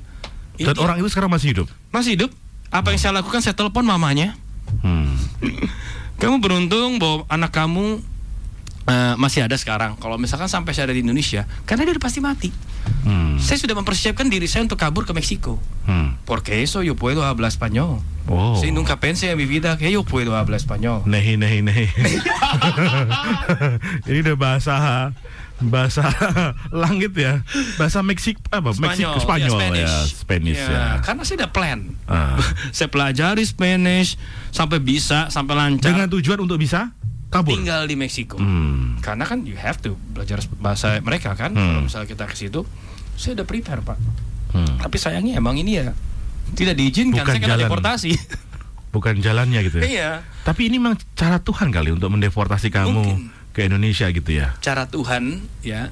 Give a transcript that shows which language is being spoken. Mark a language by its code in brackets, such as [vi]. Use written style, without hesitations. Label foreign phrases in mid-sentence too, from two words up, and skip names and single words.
[id] Dan orang itu sekarang masih hidup? Masih hidup. Apa yang saya lakukan? Saya telepon mamanya. Kamu beruntung bahwa anak kamu masih ada sekarang. Kalau misalkan sampai saya ada di Indonesia, karena dia udah pasti mati. Saya sudah mempersiapkan diri saya untuk kabur ke Meksiko. [es] Porque eso yo puedo hablar español. Si nunca pensé en mi vida que yo puedo hablar español. Nehi. [id] Ini udah bahasa langit ya. Bahasa Meksiko apa? Meksiko Spanyol ya, Spanish ya. Karena saya udah plan. Saya pelajari Spanish sampai lancar. Dengan tujuan untuk bisa kabur. Tinggal di Meksiko. Karena kan [en] you have to [id] belajar bahasa mereka kan. Kalau misalnya kita ke situ, saya udah prepare, Pak. Tapi sayangnya emang ini ya tidak diizinkan. Saya kena deportasi. Bukan jalannya gitu ya. Iya. Tapi ini memang cara Tuhan kali untuk mendeportasi kamu ke Indonesia gitu ya. Cara Tuhan ya.